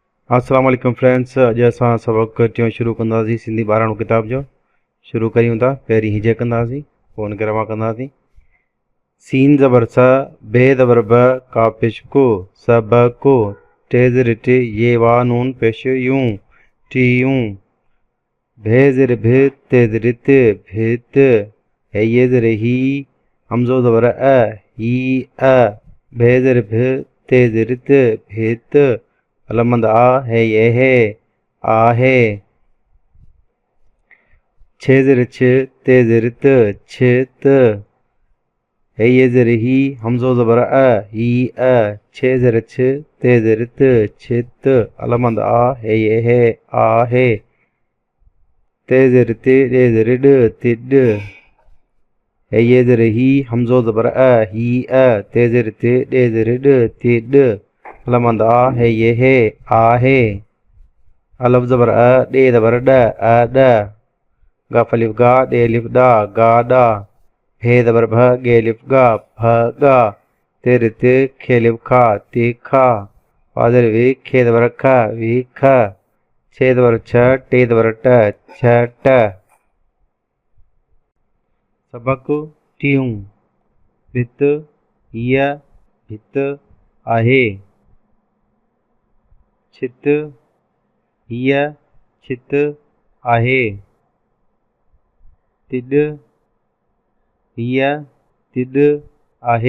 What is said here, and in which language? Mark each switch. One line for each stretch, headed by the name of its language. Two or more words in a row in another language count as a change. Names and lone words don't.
Arabic: السلام عليكم
Sindhi: फ्रेंड्स। अॼु असां सबक़ टियों शुरू कंदासीं सिंधी 12 किताब जो। शुरू कयूं था। पहिरीं हिजे कंदासीं, पोइ हुनखे रवां कंदासीं। सीन ज़बर सा, बे ज़बर ब, कापिश को, सब को, टे ज़ेर टे, ये वा नून पेश यूं, टी यूं, भे ज़ेर भे, ते ज़ेर ते, भेत, है ये ज़ेर ही, हमज़ो ज़बर ही, भे ज़ेर भे, ते ज़ेर ते, भेत, अलमंद आ है ये है, आहे, छे ज़ेर छ, ते ज़ेर त, छत, है ये ज़ेर ही, हमज़ो ज़बर ही, छे ज़ेर छ, ते ज़ेर त, छत, अलमंद आ है ये है, आहे, ते ज़ेर ते, ॾे ज़ेर ॾ, तिॾ, है ये ज़ेर ही, हमज़ो ज़बर ही, ते ज़ेर ते, ॾे ज़ेर ॾ, तिॾ, अलमंद आ है ये है, आहे, अलफ ज़बर ॾे ज़बर ॾ, ॾ, गफ अलिफ गा, ॾे अलिफ ॾा, गा ॾा, भे ज़बर भ, गे अलिफ गा, भ गा, ते रे ते, खे अलिफ खा, ते खा, वा ज़ेर वे, खे ज़बर ख, वे ख, छे ज़बर छ, टे ज़बर ट, छ ट। सबक टियों। भित हीअ भित आहे। छित हीअ छित आहे। तिॾ हीअ तिॾ आहे।